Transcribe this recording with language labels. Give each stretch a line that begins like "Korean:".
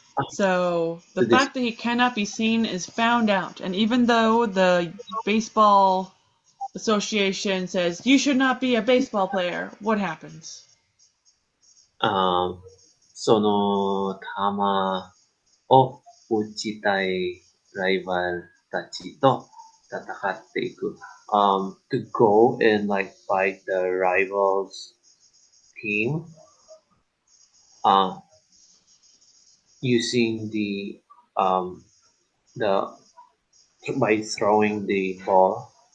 English: So the fact that he cannot be seen is found out. And even though the baseball association says you should not be a baseball player, what happens?
Japanese: その球を打ちたいライバルたちと戦っていく。
English: To go and like fight the rivals team, using the by throwing the ball.